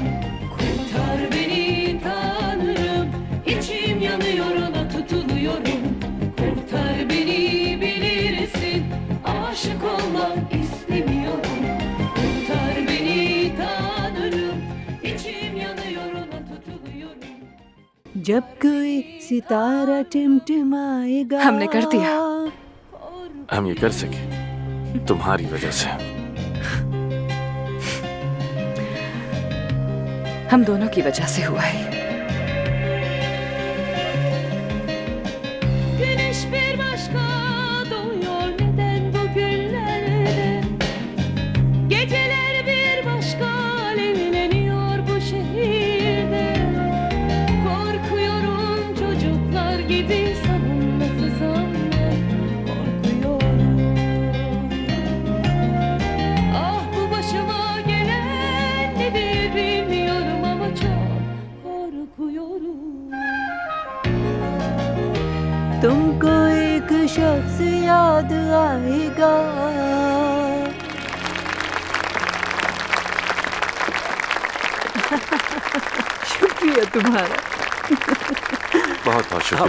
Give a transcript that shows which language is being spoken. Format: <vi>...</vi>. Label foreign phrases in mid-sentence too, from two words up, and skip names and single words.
<tr>Kurtar beni Tanrım, içim yanıyor ona tutuluyorum. Kurtar beni bilirsin, aşık olmak istemiyorum. Kurtar beni Tanrım, içim yanıyor ona tutuluyorum.</tr> <hi>जब कोई सितारा टिमटिमाएगा। हमने कर दिया। हम ये कर सके तुम्हारी वजह से। हम दोनों की वजह से हुआ है।</hi> <tr>Güneş bir başka doğuyor neden bugünlerde? Geceler bir başka alevleniyor bu şehirde. Korkuyorum çocuklar gibi savunmasız anne. Korkuyorum. Ah bu başıma gelen nedir bilmiyorum ama çok korkuyorum.</tr> <hi>तुमको एक शख्स याद आएगा। शुक्रिया तुम्हारा। बहुत बहुत शुक्रिया।</hi>